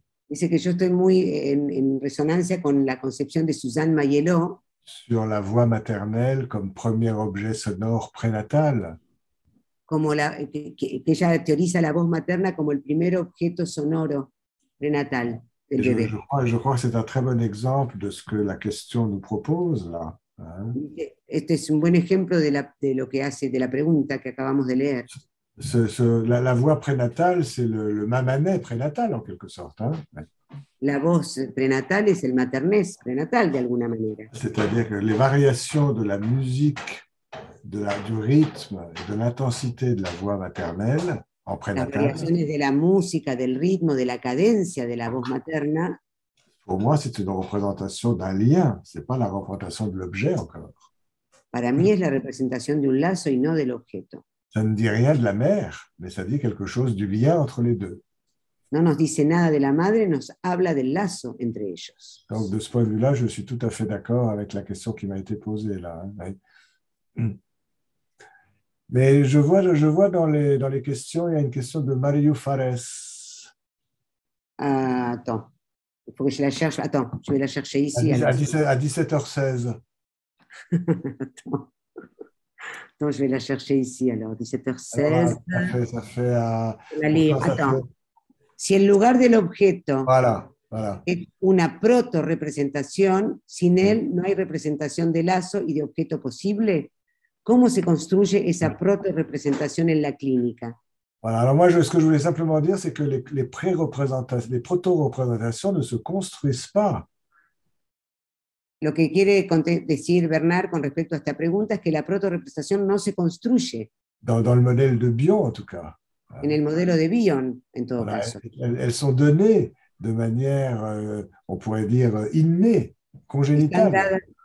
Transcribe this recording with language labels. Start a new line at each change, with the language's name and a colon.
Spanish: Dice que yo estoy muy en resonancia con la concepción de Suzanne Maiello
French: sur la voix maternelle comme premier objet sonore prénatal.
Spanish: Como que ella teoriza la voz materna como el primer objeto sonoro prenatal del bebé.
French: Je crois que c'est un très bon exemple de ce que la question nous propose là. Hein?
Spanish: Este es un buen ejemplo de lo que hace, de la pregunta que acabamos de leer.
French: La voix prénatale, c'est le mamanet prénatal en quelque sorte. Hein?
Spanish: La voz prenatal es el maternés prenatal de alguna manera.
French: C'est-à-dire que les variations de la musique, du rythme et de l'intensité de la voix maternelle en prénatal.
Spanish: Las variaciones de la música, del ritmo, de la cadencia de la voz materna.
French: Pour moi, c'est une représentation d'un lien, c'est pas la représentation de l'objet encore.
Spanish: Para mí es la representación de un lazo y no del objeto.
French: Ça ne dit rien de la mère, mais ça dit quelque chose du lien entre les deux.
Spanish: No nos dice nada de la madre, nos habla del lazo entre ellos.
French: Donc, de ce point de vue-là, je suis tout à fait d'accord avec la question qui m'a été posée là. Hein. Mais je vois dans les questions, il y a une question de Mario Fares. Attends, il faut que je la cherche. Attends, je vais la chercher ici. À 17h16. Attends, je vais la chercher ici, alors, 17h16. Alors, ça fait Attends.
Spanish: Si el lugar del objeto
French: voilà.
Spanish: es una proto-representación, sin él no hay representación de lazo y de objeto posible, ¿cómo se construye esa proto-representación en la clínica?
French: Voilà, alors moi, ce que je voulais simplement dire, c'est que les proto-représentations ne se construisent pas.
Spanish: Lo que quiere decir Bernard con respecto a esta pregunta es que la proto-representación no se construye.
French: Dans le modèle de Bion, en tout cas.
Spanish: En el modelo de Bion, en todo caso.
French: Elles sont données de manière, on pourrait dire, innée, congénitale.